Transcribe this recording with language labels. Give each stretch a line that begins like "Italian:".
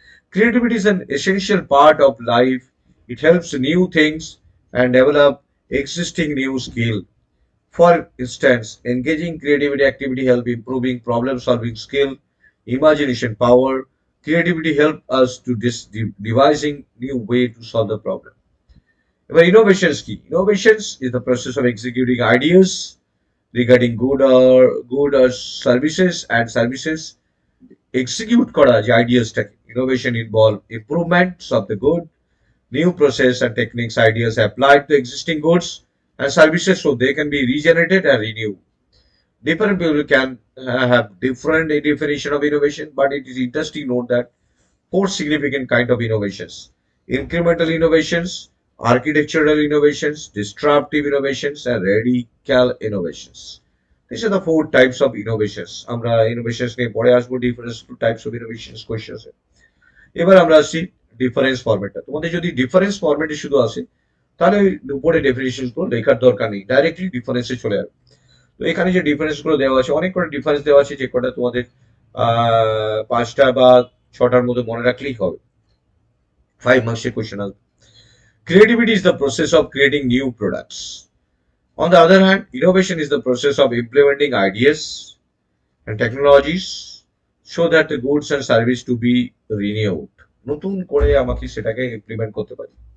English: Creativity is an essential part of life. It helps new things and develop existing new skill. For instance, engaging creativity activity help improving problem solving skill, imagination power. Creativity help us to devising new way to solve the problem.
Bangla: এবার innovations কি?
English: innovations is the process of executing ideas regarding good or services and services
Bangla: execute করা যে আইডিয়াসটাকে।
English: Innovation involve improvements of the good, new process and techniques ideas applied to existing goods and services so they can be regenerated and renewed. Different people can have different definition of innovation, but it is interesting to note that four significant kind of innovations: incremental innovations, architectural innovations, disruptive innovations, and radical innovations. These are the four types of innovations.
Bangla: আমরা innovations নিয়ে পরে আসবো, different types of innovations questions এ। এবার আমরা আসছি difference ফরম্যাটটা। তোমাদের যদি difference ফরম্যাটে শুধু আসে তাহলে ওই উপরে ডেফিনেশন গুলো লেখার দরকার নেই, ডাইরেক্টলি ডিফারেন্সে চলে যাবে। তো এখানে যে ডিফারেন্স গুলো দেওয়া আছে, অনেক কটা ডিফারেন্স দেওয়া আছে, যে কটা তোমাদের পাঁচটা বা ছটার মধ্যে মনে রাখলেই হবে। 5 মার্কসের কোয়েশ্চেন আসবে।
English: Creativity is the process of creating new products. On the other hand, innovation is the process of implementing ideas and technologies so that the goods and service to be renewed.
Bangla: নতুন করে আমাকে সেটাকে implement করতে পারি।